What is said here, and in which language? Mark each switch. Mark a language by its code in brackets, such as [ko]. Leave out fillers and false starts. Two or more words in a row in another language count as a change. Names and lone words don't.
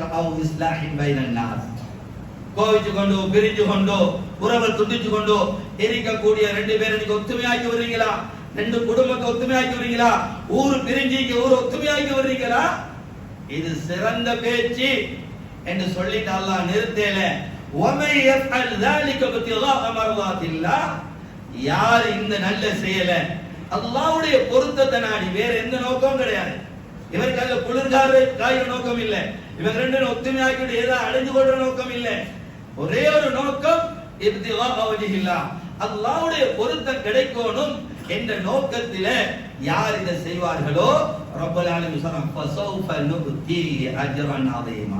[ar] أو إصلاح بين الناس, [ta] கோவிச்சு கொண்டோ, பிரிஞ்சு கொண்டோ, உறவை துண்டிச்சு கொண்டோ இருக்கக்கூடிய ரெண்டு பேரை நீங்க ஒத்துமையாக்கி வர்றீங்களா? ரெண்டு குடும்பத்தை ஒத்துமையாக்கி வர்றீங்களா? ஊர் பிரிஞ்சிக்கு ஊர் ஒத்துமையாக்கி வர்றீங்களா? இது சிறந்த பேச்சு என்று சொல்லிட்டு அல்லாஹ் நிறுத்தல. [ar] وَمَن يَفْعَلْ ذَلِكَ ابْتِغَاءَ مَرْضَاتِ اللَّهِ, [ta] யார் இந்த நல்ல செயல அல்லாஹ்வுடைய பொருத்தத்தை நாடி, வேற எந்த நோக்கம் கிடையாது. இவருக்கு அல்ல குளிர்கார காயிற நோக்கம் இல்லை, இவங்க ரெண்டு ஒத்துமையாக்கி ஏதோ அடைஞ்சு கொள்ற நோக்கம் இல்லை. ஒரே ஒரு நோக்கம், [ar] ابتغاء وجه الله, [ta] அல்லாஹ்வுடைய பொருத்தம் கிடைக்கணும் என்ற நோக்கத்திலே யார் இதை செய்வார்களோ, [ar] رب العالمين [ta] சொல்றான், [ar] فسوف نؤتيه أجرا عظيما.